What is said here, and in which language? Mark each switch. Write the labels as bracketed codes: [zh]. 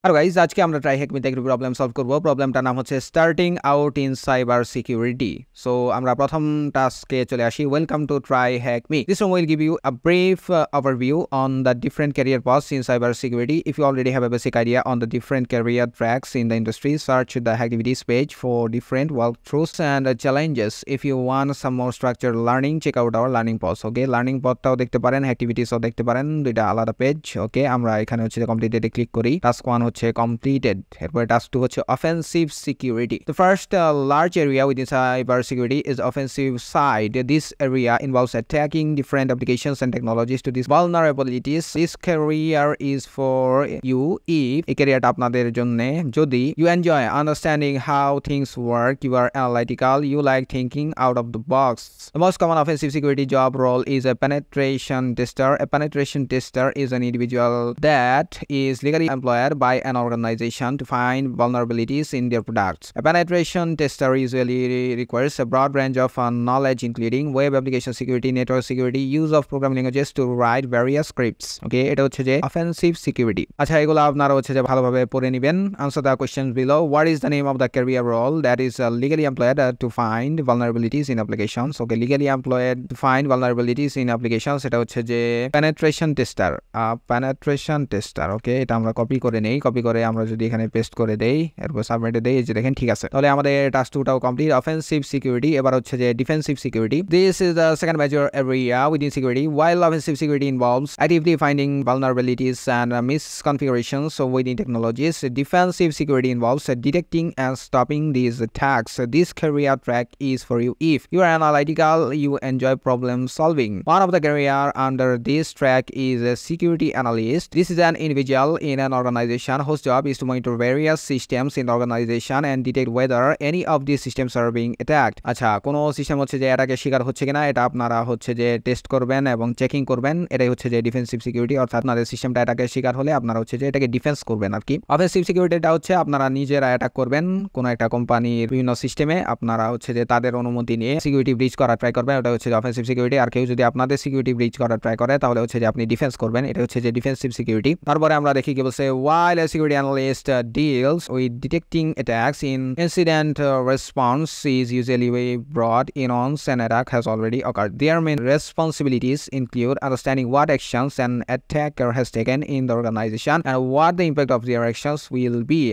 [bn] আর guys আজকে আমরা TryHackMe থেকে প্রবলেম সলভ করব। প্রবলেমটার নাম হচ্ছে starting out in cyber security. So আমরা প্রথম টাস্কে চলে আসি। [en] Welcome to TryHackMe. This one will give you a brief overview on the different career paths in cyber security. If you already have a basic idea on the different career tracks in the industry, search the activities page for different walkthroughs and challenges. If you want some more structured learning, check out our learning post. [bn] Okay, learning pothটাও দেখতে পারেন, activitiesও দেখতে পারেন, দুইটা আলাদা page. ওকে, আমরা এখানে হচ্ছে কমপ্লিটেডে click করি। টাস্ক 1 হচ্ছে completed. এরপর টাস্ক 2 হচ্ছে offensive security. [en] The first large area within cyber security is offensive side. This area involves attacking different applications and technologies to these vulnerabilities. This career is for you if [bn] এই ক্যারিয়ারটা আপনাদের জন্য যদি [en] you enjoy understanding how things work, you are analytical, you like thinking out of the box. The most common offensive security job role is a penetration tester. A penetration tester is an individual that is legally employed by an organization to find vulnerabilities in their products. A penetration tester usually requires a broad range of knowledge including web application security, network security, use of programming languages to write various scripts. [bn] Okay, এটা হচ্ছে যে offensive security. আচ্ছা, এগুলো আপনারা হচ্ছে যে ভালোভাবে পড়ে নেবেন। [en] Answer the questions below. What is the name of the career role that is legally employed to find vulnerabilities in applications? Okay, legally employed to find vulnerabilities in applications, [bn] এটা হচ্ছে যে [en] penetration tester. Penetration tester. [bn] Okay, এটা আমরা copy করে নেই। Copy করে আমরা যদি এখানে পেস্ট করে দেই, এরপর সাবমিটে দেই, এই যে দেখেন ঠিক আছে। তাহলে আমাদের টাস্ক 2টাও কমপ্লিট। অফেন্সিভ সিকিউরিটি, এবার হচ্ছে যে defensive security. [en] This is the second major area within security. While offensive security involves actively finding vulnerabilities and misconfigurations within technologies, defensive security involves detecting and stopping these attacks. This career track is for you if you are analytical, you enjoy problem solving. One of the career under this track is a security analyst. This is an individual in an organization whose job is to monitor various systems in the organization and detect whether any of these systems are being attacked. [bn] আচ্ছা, কোনো system হচ্ছে যে অ্যাটাকের শিকার হচ্ছে কিনা এটা আপনারা হচ্ছে যে টেস্ট করবেন এবং চেকিং করবেন। এটাই হচ্ছে যে ডিফেন্সিভ সিকিউরিটি, অর্থাৎ আপনাদের সিস্টেমটা অ্যাটাকের শিকার হলে আপনারা হচ্ছে যে এটাকে ডিফেন্স করবেন আর কি। অফেন্সিভ সিকিউরিটিটা হচ্ছে আপনারা নিজেরা অ্যাটাক করবেন কোনো একটা কোম্পানির বিভিন্ন সিস্টেমে, আপনারা হচ্ছে যে তাদের অনুমতি নিয়ে সিকিউরিটি ব্রিচ করার ট্রাই করবেন, ওটা হচ্ছে যে অফেন্সিভ সিকিউরিটি। আর কেউ যদি আপনাদের সিকিউরিটি ব্রিচ করার ট্রাই করে তাহলে হচ্ছে যে আপনি ডিফেন্স করবেন, এটা হচ্ছে যে ডিফেন্সিভ সিকিউরিটি। তারপরে আমরা দেখি কি বলছে, [en] while a security analyst deals with detecting attacks in incident response is usually brought in once an attack has already occurred. Their main responsibilities include understanding what actions an attacker has taken in the organization and what the impact of their actions will be.